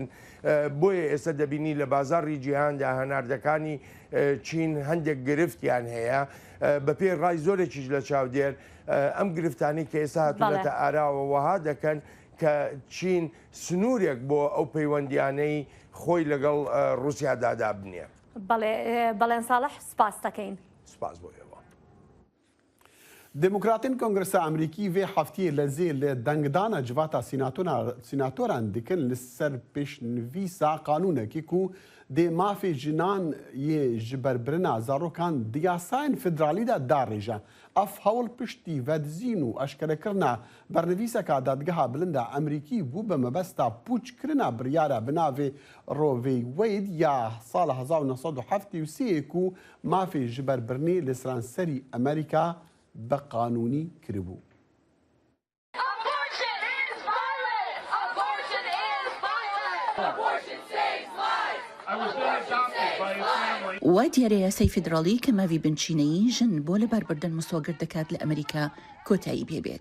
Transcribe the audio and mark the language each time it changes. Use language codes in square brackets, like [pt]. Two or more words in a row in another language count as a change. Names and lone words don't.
[ckb] بۆیە ئێستا دەبینی لە بازاڕی جیهاندا هەناردەکانی چین هەندێک گرفتیان هەیە بە پێی ڕای زۆرێکیش لە چاودێر ئەم گرفتانی کە ئێستا هاتوونەتە ئاراوە وەها دەکەن کە چین سنوورێک بۆ ئەو پەیوەندیانەی خۆی لەگەڵ رووسیادادا بنیە. بەڵێن ساڵح سپاس دەکەین. سپاس بۆ ئێوە. [ku] دموکراتین کۆنگرسا ئەمریکی vê heftiyê li zê li dengdana civata sînatoran dikin li ser pêşnivîsa qanûnekî ku dê mafê jinan yê ji berbirina zarokan di yasayên federalî de darêje. Ev hewl piştî vedizîn û eşkerekirina bernivîseka dadgeha bilind a Emerîkî bû bi mebesta pûçkirina biryara bi navê Roe v. Wade ya sala 1973 ku mafê ji berbirinê li seranserî Amerîka [ckb] بە قانونی کردبوو. وای دیارە یاسای فیدراڵی کە ماوی بنچینەیی ژن بۆ لەباربردن مسۆگر دەکات لە ئەمریکا کۆتایی پێبێت.